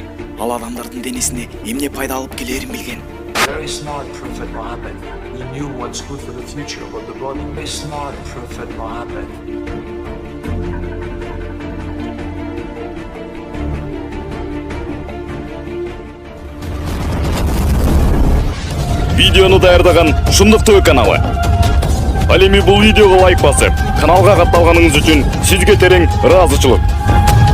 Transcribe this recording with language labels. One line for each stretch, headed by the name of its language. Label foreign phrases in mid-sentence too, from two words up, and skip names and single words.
Kyrgyz: Ал адамдардын денесине эмне пайда алып келерин билген.
English: Very smart Prophet Muhammad. He knew what's good for the future of the body. Very smart Prophet Muhammad.
Kyrgyz: Видеону даярдаган Ушундук ТВ каналы. Ал эми бул видеого лайк басып, каналга катталганыңыз үчүн сизге терең ыраазычылык.